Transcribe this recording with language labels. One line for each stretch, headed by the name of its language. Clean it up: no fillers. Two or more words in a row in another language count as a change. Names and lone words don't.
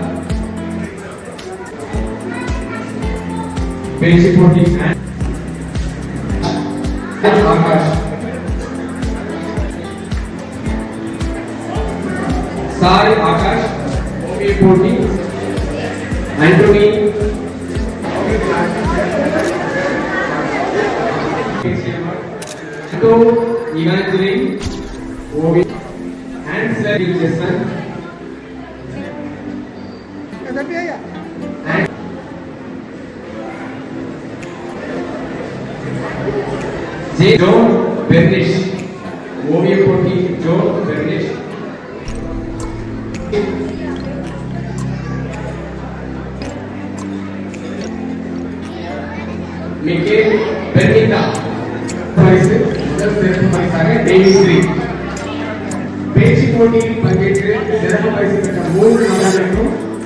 Tamil: Benchipoti and Akash, Sai Akash, Benchipoti, Anthony, to Evangeline, Ovi, Answer Jason, and J. John Bernish, Ovi Poti, John Bernish, Mikhail Bernita. பேச்சு போட்டியில் பங்கேற்று சிறப்பு பரிசு பெற்ற 3 மாணவர்களுக்கும்